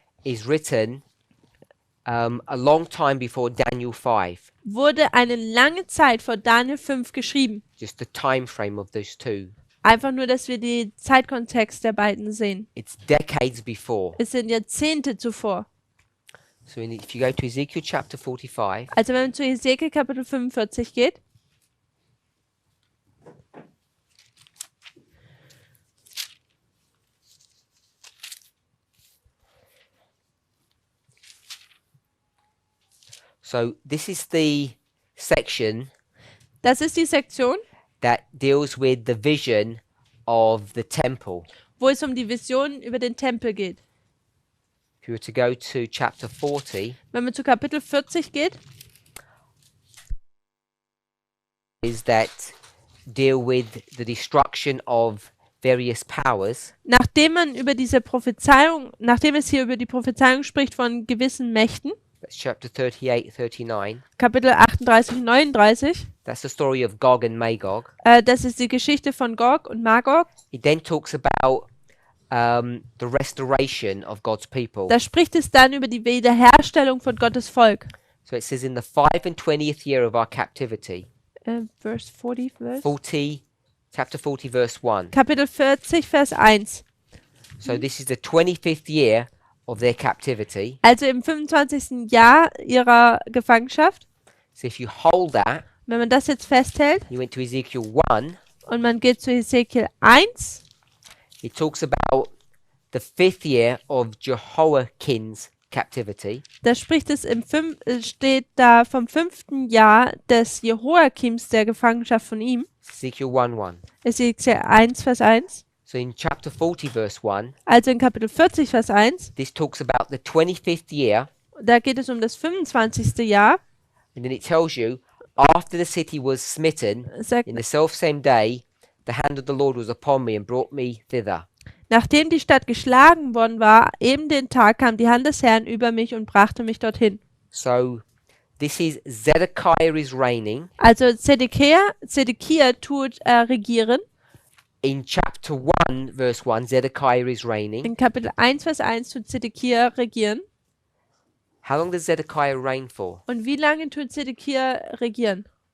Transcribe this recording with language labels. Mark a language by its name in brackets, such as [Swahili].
[English] is written a long time before Daniel 5. [German] wurde eine lange Zeit vor Daniel 5 geschrieben. [English] Just the time frame of those two. [German] Einfach nur, dass wir den Zeitkontext der beiden sehen. [English] It's decades before. [German] Es sind Jahrzehnte zuvor. [English] So if you go to Ezekiel chapter 45, [German] Also wenn man zu Hesekiel Kapitel 45 geht, [English] so this is the section [German] das ist die Sektion, [English] that deals with the vision of the temple. [German] wo es um die Vision über den Tempel geht. [English] If you were to go to chapter 40, [German] Wenn man zu Kapitel 40 geht, [English] is that deal with the destruction of various powers. [German] nachdem es hier über die Prophezeiung spricht von gewissen Mächten, [English] That's chapter 38, 39. [German] Kapitel 38 und 39, [English] That's the story of Gog and Magog. [German] das ist die Geschichte von Gog und Magog. [English] It then talks about the restoration of God's people. [German] Da spricht es dann über die Wiederherstellung von Gottes Volk. [English] So it says in the 25th year of our captivity, [German] Verse 40, [English] chapter 40, verse 1. [German] Kapitel 40, Vers 1. [English] So this is the 25th year of their captivity. [German] Also im 25. Jahr ihrer Gefangenschaft. [English] So if you hold that, [German] Wenn man das jetzt festhält [English] you went to Ezekiel 1, [German] und man geht zu Hesekiel 1, [English] it talks about the 5th year of Jehoiakim's captivity. [German] da steht da vom 5. Jahr des Jehoiakims der Gefangenschaft von ihm. [English] Ezekiel 1:1. [German] Hesekiel 1, Vers 1. [English] So in chapter 40, verse 1, [German] Also in Kapitel 40, Vers 1, [English] this talks about the 25th year, [German] da geht es um das 25. Jahr. [English] and then it tells you after the city was smitten, [German] Sagt, [English] in the selfsame day, the hand of the Lord was upon me and brought me thither. [German] nachdem die Stadt geschlagen worden war, eben den Tag kam die Hand des Herrn über mich und brachte mich dorthin. [English] So this is Zedekiah is reigning. [German] Also Zedekia tut regieren. [English] In chapter 1, verse 1, Zedekiah is reigning. [German] In Kapitel 1, Vers 1 tut Zedekia regieren. [English] How long does Zedekiah reign for? [German] Und wie lange tut Zedekia regieren?